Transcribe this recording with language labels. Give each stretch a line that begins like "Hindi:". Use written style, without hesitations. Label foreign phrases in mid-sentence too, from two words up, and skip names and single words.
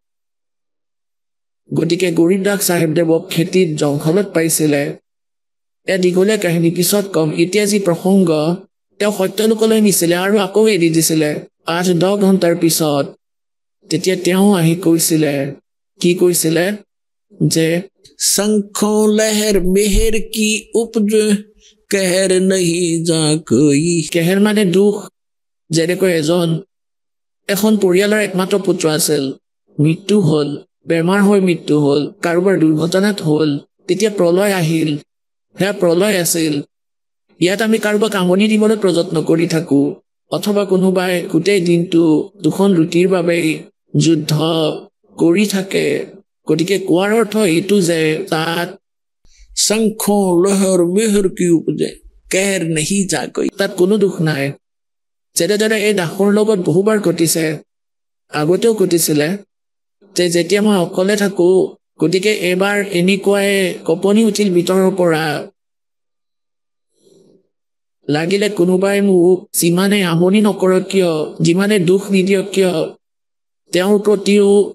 Assamese: গতিকে গৰীব দাস চাহেবদেৱক খেতিত জংঘলত পাইছিলে দীঘলীয়া কাহিনী পিছত কম এতিয়া যি প্ৰসংগ তেওঁ সত্য লোকলৈ নিছিলে আৰু আকৌ এৰি দিছিলে 8-10 ঘণ্টাৰ পিছত তেতিয়া তেওঁ আহি কৈছিলে কি কৈছিলে যে
Hindi: शंखों लहर मेहर की उपज कहर नहीं जा कोई
Assamese: কেহেৰ মানে দুখ যেনেকৈ এখন পৰিয়ালৰ একমাত্ৰ পুত্ৰ আছিল মৃত্যু হ'ল বেমাৰ হৈ মৃত্যু হ'ল কাৰোবাৰ দুৰ্ঘটনাত হ'ল তেতিয়া প্ৰলয় আহিল সেয়া প্ৰলয় আছিল ইয়াত আমি কাৰোবাক আমনি দিবলৈ প্ৰযত্ন কৰি থাকো অথবা কোনোবাই গোটেই দিনটো দুখন ৰুটিৰ বাবে যুদ্ধ কৰি থাকে গতিকে কোৱাৰ অৰ্থ এইটো যে তাত
Hindi: शंखों लहर मेहर की उपजे कहर नहीं जा कोई
Assamese: তাত কোনো দুখ নাই যেনেদৰে এই দাসৰ লগত বহুবাৰ ঘটিছে আগতেও ঘটিছিলে যে যেতিয়া মই অকলে থাকো গতিকে এবাৰ এনেকুৱাই কপনি উঠিল ভিতৰৰ পৰা লাগিলে কোনোবাই মোক যিমানে আমনি নকৰক কিয় যিমানে দুখ নিদিয়ক কিয় তেওঁৰ প্ৰতিও